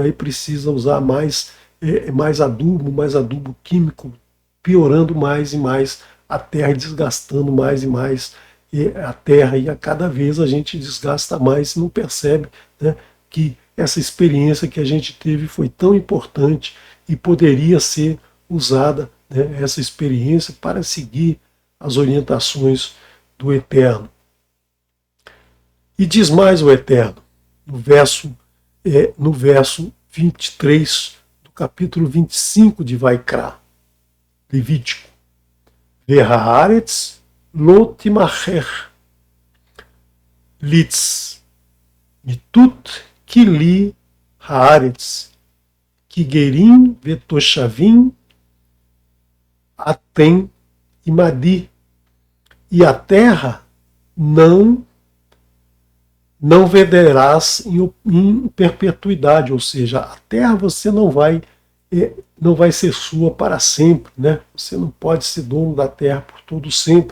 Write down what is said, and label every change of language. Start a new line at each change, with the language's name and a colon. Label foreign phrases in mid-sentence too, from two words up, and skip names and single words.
Portuguese: aí precisa usar mais adubo químico, piorando mais e mais a terra, desgastando mais e mais a terra, e a cada vez a gente desgasta mais e não percebe, né, que essa experiência que a gente teve foi tão importante e poderia ser usada, né, essa experiência para seguir as orientações do Eterno. E diz mais o Eterno, no verso 23 do capítulo 25 de Vaikra, Levítico.
Hebrew: והארץ לא תמכר לצמתת כי לי הארץ כי גרים ותושבים אתם עמדי,
Portuguese: e a terra não venderás em perpetuidade, ou seja, a terra você não vai ser sua para sempre, né? Você não pode ser dono da terra por todo sempre.